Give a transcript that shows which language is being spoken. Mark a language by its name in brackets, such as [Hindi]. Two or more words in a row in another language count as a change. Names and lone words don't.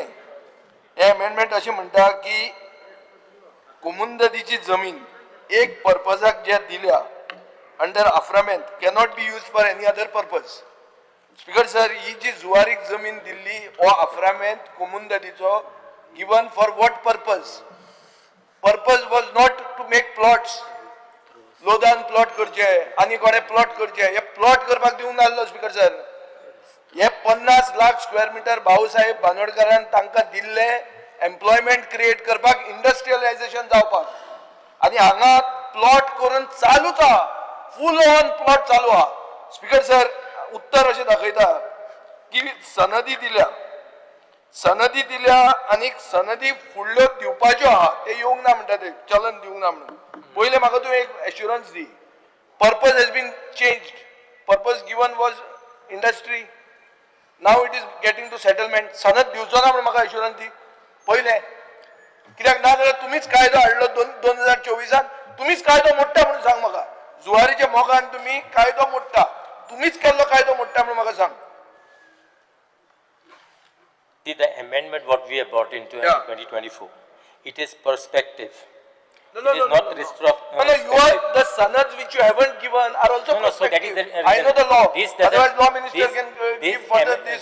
[Konkani] हे अमेंडमेंट अशें म्हणटा की कुमुंददीची जमीन एक पर्पजाक जे दिल्या [English] under aframent cannot be use for any other purpose. [Konkani] स्पीकर सर, ही जी जुवारीक जमीन दिल्ली हो अफ्रामेंट कुमुंददीचो [English] given for what purpose? Purpose was not to make plots. [Konkani] लोदान प्लॉट करचे आनी कोणे प्लॉट करचे, हे प्लॉट करपाक दिवंक नासलो. स्पीकर सर, हे 50 लाख [English] square meter [Konkani] भाऊसाहेब बांदोडकरान तांकां दिल्ले [English] employment create [Konkani] करपाक, इंडस्ट्रियलायझेशन जावपाक. आनी हांगा प्लॉट करून चालूच आहा, [English] full on [Konkani] प्लॉट चालू आहा. स्पीकर सर, उत्तर अशें दाखयता की सनदी दिल्या आनी सनदी फुडल्यो दिवपाच्यो आहा ते येवंक ना म्हणटा, ते चलन दिवंक ना म्हणून. पयले म्हाका तूं एक एश्युरन्स दी. [English] purpose has been changed. purpose given was industry, now it is getting to settlement. [Konkani] सनद दिवचो ना म्हणून म्हाका एश्युरन्स दी पयले. कित्याक ना जाल्यार तुमीच कायदो हाडलो 2024 तुमीच कायदो मोडटा म्हणून सांग म्हाका. जुवारीच्या मोगान तुमी कायदो मोडटा, तुमीच केल्लो कायदो मोडटा म्हणून म्हाका सांग. [English] The amendment what we have brought into 2024, it is perspective. No, it is not retrospective. No, you are the sanads which you haven't given are also perspective. So that is the I know the law. Otherwise, law minister can give further this.